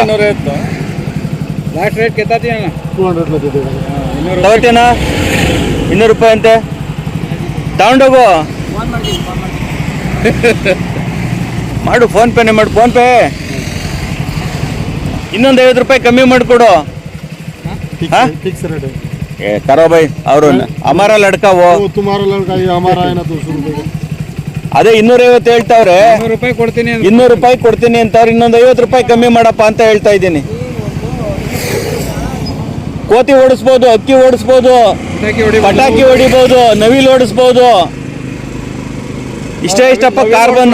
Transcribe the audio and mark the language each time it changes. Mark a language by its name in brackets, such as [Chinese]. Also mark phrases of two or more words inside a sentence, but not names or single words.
[Kannada] 250 [English] last rate [Kannada] ಕೆತ್ತಾತಿ ಅಣ್ಣ. 200 ತಗೋತೀನಾ? 200 ರೂಪಾಯಿ ಅಂತೆ. ತಗೊಂಡೋಗು, ಮಾಡು, ಫೋನ್ ಪೇನೆ ಮಾಡು. ಫೋನ್ ಪೇ ಇನ್ನೊಂದು 50 ರೂಪಾಯಿ ಕಮ್ಮಿ ಮಾಡಿಕೊಡು. [English] fix rate [Hindi] है. ए करो भाई, और हमारा लड़का वो तुम्हारा लड़का, ये हमारा है ना 200 रुपये. [Kannada] ಅದೇ 250 ಹೇಳ್ತಾವ್ರೆ. 200 ರೂಪಾಯಿ ಕೊಡ್ತೀನಿ. 200 ರೂಪಾಯಿ ಕೊಡ್ತೀನಿ ಅಂತವ್ರು. ಇನ್ನೊಂದು 50 ರೂಪಾಯಿ ಕಮ್ಮಿ ಮಾಡಪ್ಪ ಅಂತ ಹೇಳ್ತಾ ಇದ್ದೀನಿ. ಕೋತಿ ಓಡಿಸ್ಬೋದು, ಅಕ್ಕಿ ಓಡಿಸ್ಬೋದು, ಪಟಾಕಿ ಹೊಡಿಬೋದು, ನವಿಲ್ ಓಡಿಸ್ಬೋದು. ಇಷ್ಟಪ್ಪ ಕಾರ್ಬನ್.